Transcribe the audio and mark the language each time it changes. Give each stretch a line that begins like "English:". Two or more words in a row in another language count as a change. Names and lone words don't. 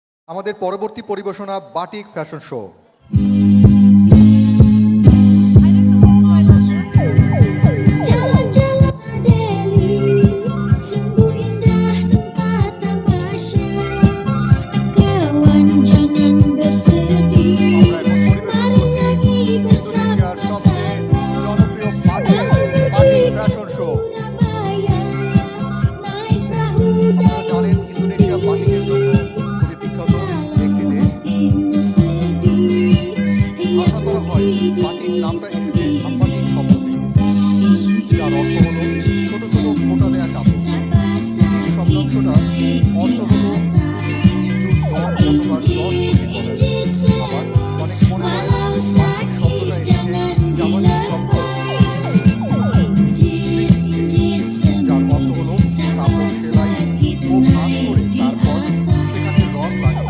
Bangla: আমাদের পরবর্তী পরিবেশনা বাটিক ফ্যাশন শো।
English: I need to go to toilet.
Indonesian: Jalan-jalan Delhi, sungguh indah tempat tamasya. Kawan jangan bersedih,
Bangla: আমরা এখন পরিবেশন
Indonesian: mari
Bangla: করছি
Indonesian: nyanyi
Bangla: ইন্দোনেশিয়ার সবচেয়ে
Indonesian: bersama-sama.
Bangla: জনপ্রিয় বাটিক ফ্যাশন শো।
Indonesian: Surabaya, naik perahu
Bangla: আপনারা জানেন ইন্দোনেশিয়া বাটিকের জন্য খুবই বিখ্যাত একটি দেশ।
Indonesian: timur sedih,
Bangla: ধারণা করা হয় বাটিক নামটা এসেছে আম্বাটিক শব্দ থেকে, যার অর্থ হলো ছোট ছোট ফোঁটা দেয়া কাপড়। এই শব্দাংশটা অর্থ হলো ইঁদুর দল অথবা দল তৈরি করা। আবার অনেকে মনে করেন বাটিক শব্দটা এসেছে জাপানিজ শব্দ যার অর্থ হলো কাপড় সেলাই ও ভাঁজ করে তারপর সেখানে রং লাগানো।